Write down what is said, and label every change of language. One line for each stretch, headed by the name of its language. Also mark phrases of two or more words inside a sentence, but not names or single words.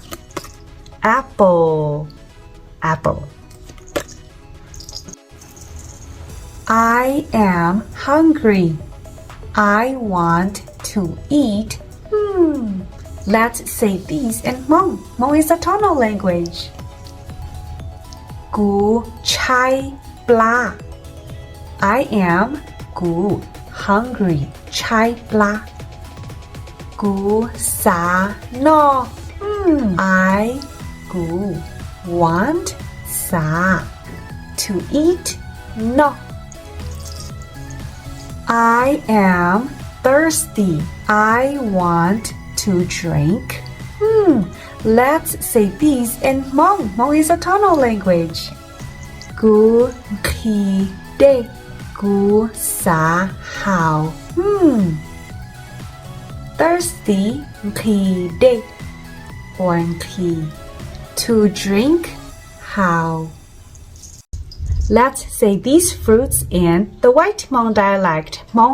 English: Apple, apple. I am hungry. I want to eat. Let's say these in Hmong. Hmong is a tonal language.
Hmong: Gu chai bla.
English: I am
Hmong: gu
English: hungry.
Hmong: Chai bla. Gu sa no.
English: I
Hmong: gu
English: want
Hmong: sa
English: to eat
Hmong: no.
English: I am thirsty. I want to drink. Let's say these in Hmong. Hmong is a tonal language.
Hmong: Gu ki de. Gu sa hao. Thirsty ki de or ki.
English: To drink how. Let's say these fruits in the White Hmong dialect.